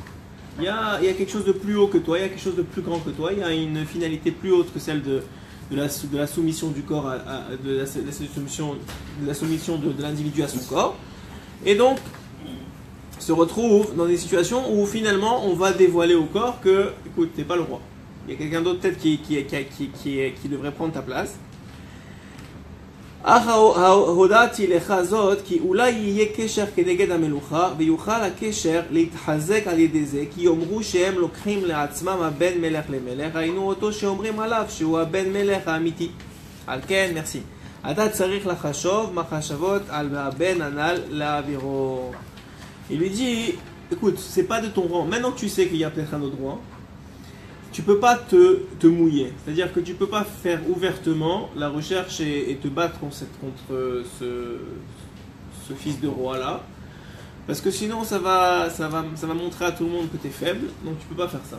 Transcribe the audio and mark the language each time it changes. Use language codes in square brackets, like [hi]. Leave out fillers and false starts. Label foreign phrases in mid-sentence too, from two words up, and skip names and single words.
[fr] Il y a quelque chose de plus haut que toi, il y a quelque chose de plus grand que toi, il y a une finalité plus haute que celle de la soumission du corps, de la soumission de l'individu à son corps. Et donc, se retrouve dans des situations où finalement on va dévoiler au corps que, écoute, t'es pas le roi. Il y a quelqu'un d'autre peut-être qui devrait prendre ta place. [he] הודעתי לך זאת כי אולי יהיה קשר כנגד המלוכה ויוכל הקשר להתחזק על ידי זה כי יאמרו שהם לוקחים לעצמם הבן מלך למלך היינו אותו שאומרים עליו שהוא הבן מלך האמיתי. על כן, merci. אתה צריך לחשוב מחשבות על הבן הנ"ל להעבירו. [fr] Il lui dit, écoute, c'est pas de ton rang. Maintenant que tu sais qu'il y a peut-être un autre roi, tu peux pas te mouiller. C'est-à-dire que tu peux pas faire ouvertement la recherche et te battre contre ce fils de roi là, parce que sinon ça va montrer à tout le monde que tu es faible. Donc tu peux pas faire ça.